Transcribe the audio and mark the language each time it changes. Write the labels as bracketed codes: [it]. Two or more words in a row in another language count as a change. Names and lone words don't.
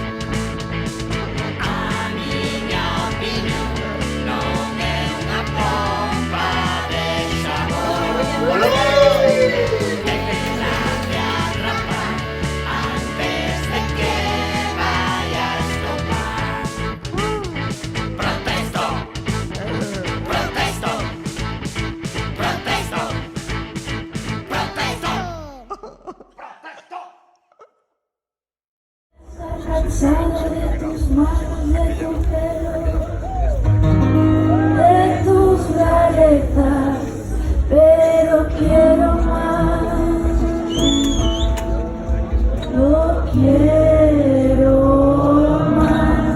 [gl] A miña opinión non é unha pompa de xabón. Tela que atrapar antes de que vayas topar. Protesto, protesto, protesto, protesto. [es] Cansado de tus manos, de tu pelo, de tus rarezas, pero quiero más. Yo quiero más.